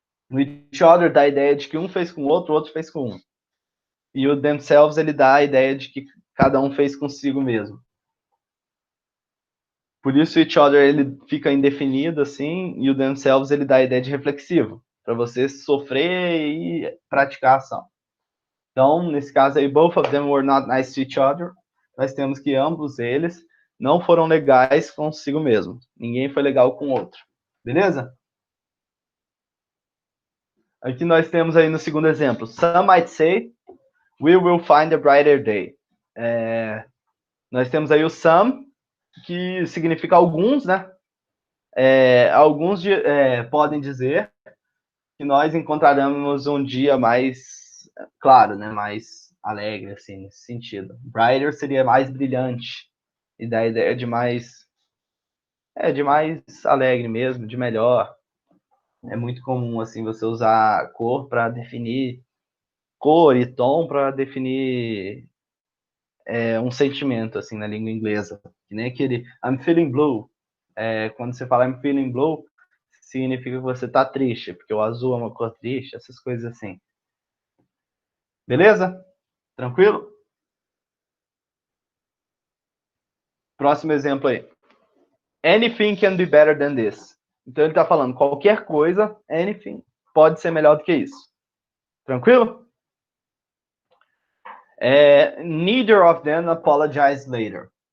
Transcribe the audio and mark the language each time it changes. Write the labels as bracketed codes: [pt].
[pt] O each other dá a ideia de que um fez com o outro fez com um. E o themselves, ele dá a ideia de que cada um fez consigo mesmo. Por isso o each other, ele fica indefinido, assim, e o themselves, ele dá a ideia de reflexivo, para você sofrer e praticar a ação. Então, nesse caso aí, [en] both of them were not nice to each other. [pt] Nós temos que ambos eles não foram legais consigo mesmo. Ninguém foi legal com o outro. Beleza? Aqui nós temos aí no segundo exemplo. [en] Some might say, we will find a brighter day. [pt] Nós temos aí o some, que significa alguns, né? Alguns podem dizer que nós encontraremos um dia mais claro, né? Mais alegre, assim, nesse sentido. Brighter seria mais brilhante. E da ideia de mais alegre mesmo, de melhor. É muito comum assim você usar cor para definir cor e tom para definir um sentimento assim na língua inglesa. Que nem aquele [en] I'm feeling blue. [pt] Quando você fala I'm feeling blue, significa que você tá triste, porque o azul é uma cor triste, essas coisas assim. Beleza? Tranquilo? Próximo exemplo aí. [en] Anything can be better than this. [pt] Então ele está falando qualquer coisa, anything, pode ser melhor do que isso. Tranquilo? [en] Neither of them apologize later.